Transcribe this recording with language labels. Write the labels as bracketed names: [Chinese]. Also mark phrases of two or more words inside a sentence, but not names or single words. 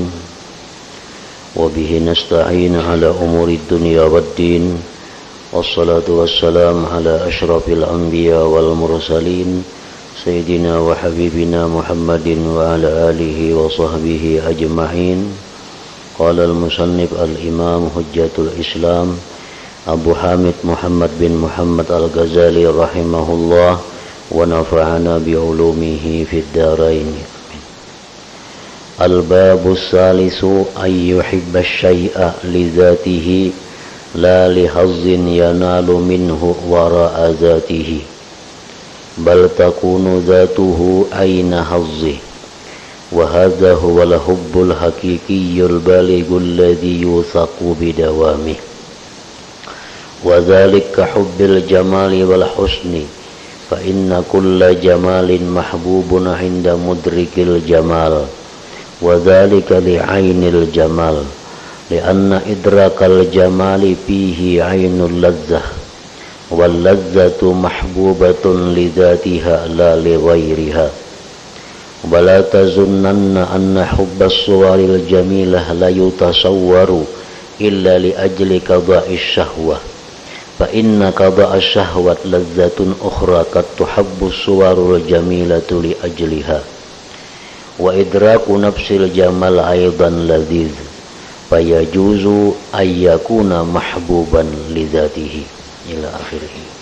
[Arabic] وبه نستعين على أمور الدنيا والدين. والصلاة والسلام على أشرف الأنبياء والمرسلين سيدنا وحبيبنا محمد وعلى آله وصحبه أجمعين. قال المصنف الإمام حجة الإسلام أبو حامد محمد بن محمد الغزالي رحمه الله ونفعنا بعلومه في الدارين. الباب الثالث أن يحب الشيء لذاته لا لحظ ينال منه وراء ذاته بل تكون ذاته عين حظه وهذا هو الحب الحقيقي البالغ الذي يوثق بدوامه وذلك حب الجمال والحسن فإن كل جمال محبوب عند مدرك الجمال و ذلك لعين الجمال لأن إدراك الجمال فيه عين اللذة واللذة محبوبة لذاتها لا لغيرها ولا تظنن أن حب الصور الجميلة لا يتصور إلا لأجل قضاء الشهوة فإن قضاء الشهوة لذة أخرى قد تحب الصور الجميلة لأجلها وإدراك نفس الجمال أيضا لذيذ فيجوز أن يكون محبوبا لذاته إلى آخره.